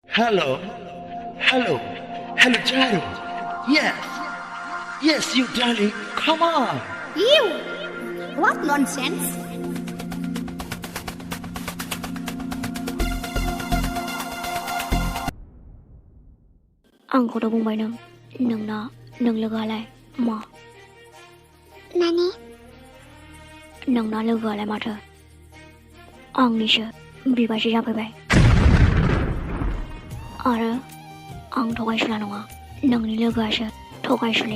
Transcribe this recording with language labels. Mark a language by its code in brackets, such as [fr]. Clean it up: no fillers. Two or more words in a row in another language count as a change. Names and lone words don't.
[en] Hello, hello, hello, Jaro. Yes, yes, you darling. Come on. You! What nonsense! [brx] आंखौथ' बुंबाय नोंना नों लोगोआलाय मा? माने? नोंना लोगोआलाय माथो आंनिसो बिबाजै जाफैबाय आरो आं थगायसुला नङा नोंनि लोगोआसो थगायसुलि।